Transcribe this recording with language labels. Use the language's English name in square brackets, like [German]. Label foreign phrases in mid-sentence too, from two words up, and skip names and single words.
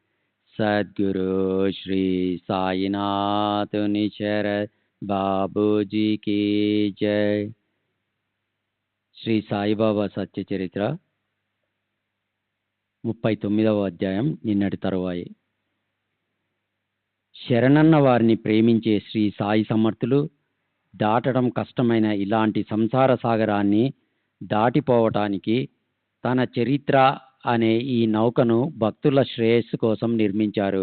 [Hindi] सद्गुरु श्री साईनाथ निशरद बाबू जी की जय। [Telugu] శ్రీ సాయిబాబా సత్య చరిత్ర 39వ అధ్యాయం నిన్నటి తరువాయి. శరణన్న వారిని ప్రేమించే శ్రీ సాయి సమర్థులు దాటడం కష్టమైన ఇలాంటి సంసార సాగరాన్ని దాటిపోవటానికి తన చరిత్ర అనే ఈ నౌకను భక్తుల శ్రేయస్సు కోసం నిర్మించారు.